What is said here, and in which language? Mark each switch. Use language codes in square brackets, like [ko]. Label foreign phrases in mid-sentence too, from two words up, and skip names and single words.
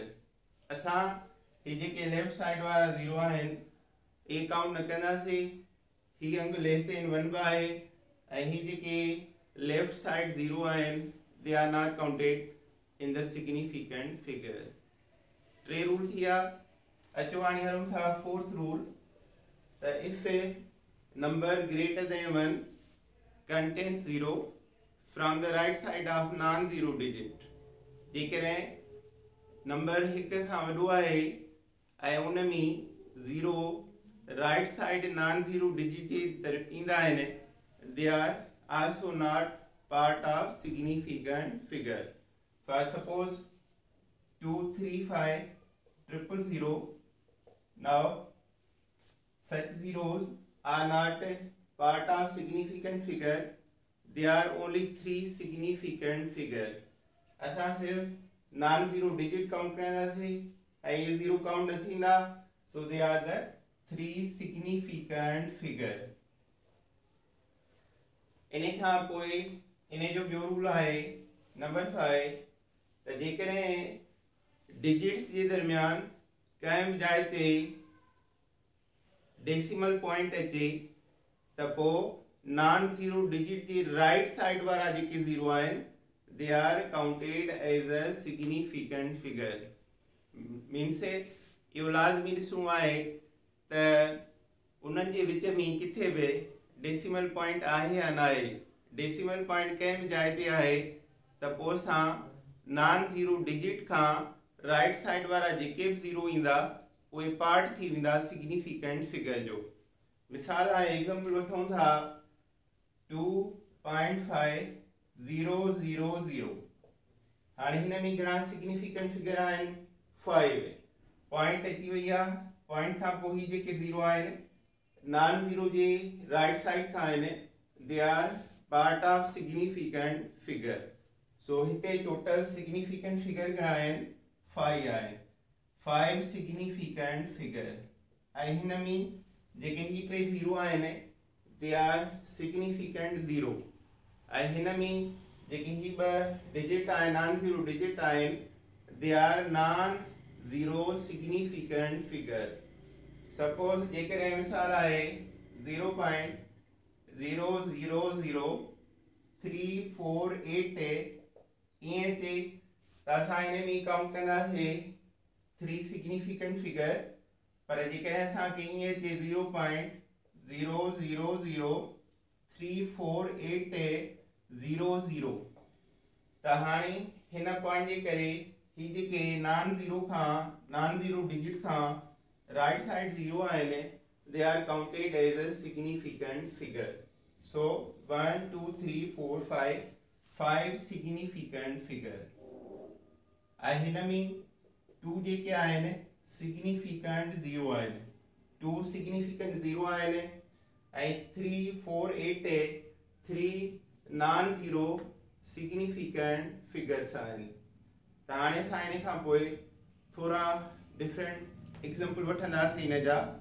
[sd] असां हे जेके [en] left side [sd] वारा 0 आहिनि ए काउंट न कंदासीं, ही अंग [en] less than [sd] 1 बि आहे ऐं ही जेके [en] left side [sd] 0 आहिनि [en] they are not counted in the significant figure. [sd] टे रूल थिया। अचो हाणे हलूं था [en] fourth rule. त if a number greater than 1 contains 0 from the right side of non-zero digit, [sd] जेकॾहिं नंबर हिक खां वॾो आहे ऐं उन में 0 [en] right side non zero digit [sd] जे तरफ़ ईंदा आहिनि [en] they are also not part of significant figure. For suppose 235,000, now such zeros are not part of significant figure, they are only 3 significant figure. [sd] असां सिर्फ [en] non zero digit count [sd] कंदासीं ऐं ये 0 काउंट न थींदा, [en] so they are the 3 significant figure. [sd] इन खां पोइ इन जो ॿियो रूल आहे नंबर 5 त जेकॾहिं डिजिट्स जे दरमियान कंहिं बि जाइ ते [en] decimal point [sd] अचे त पोइ [en] non zero digit [sd] जे [en] right side [sd] वारा जेके 0 आहिनि [en] they are counted as a significant figure. [sd] मीन्स इहो लाज़मी ॾिसणो आहे त उन्हनि जे विच में किथे बि [en] decimal point [sd] आहे या न आहे। [en] decimal point [sd] कंहिं बि जाइ ते आहे त पोइ असां [en] non zero digit [sd] खां [en] right side [sd] वारा जेके बि 0 ईंदा उहे पार्ट थी वेंदा [en] significant figure [sd] जो। मिसाल आहे एग्जाम्पल वठूं था 2.5000। हाणे हिन में घणा [en] significant figure [sd] आहिनि 5 पॉइंट अची वई आहे। पॉइंट खां पोइ ही जेके 0 आहिनि [en] non zero [sd] जे [en] right side [sd] खां आहिनि [en] they are part of significant figure. [sd] So हिते टोटल [en] significant figure [sd] घणा आहिनि 5 आहिनि। 5 [en] significant figure [sd] ऐं हिन में जेके ही टे 0 आहिनि [en] they are significant 0 [sd] ऐं हिन में जेके ही ॿ डिजिट आहिनि [en] non zero digit [sd] आहिनि [en] they are non zero significant figure. [sd] सपोज जेकॾहिं मिसाल आहे 0.000348 ईअं अचे त असां हिन में काउंट कंदासीं 3 [en] significant figure. [sd] पर जेकॾहिं असांखे ईअं अचे 0.00034800 त हाणे हिन पॉइंट जे करे ही जेके [en] non zero digit [sd] खां [en] right side [sd] 0 आहिनि [en] they are counted as a significant figure. So 1 2 3 4 5 significant figure. [sd] ऐं हिन में 2 जेके आहिनि सिग्निफिकेंट 0 आहिनि 2 सिग्निफिकेंट 0 आहिनि ऐं 3 [en] non zero significant figures [sd] आहिनि। त हाणे असां हिन खां पोइ थोरा [en] different example [sd] वठंदासीं हिन जा।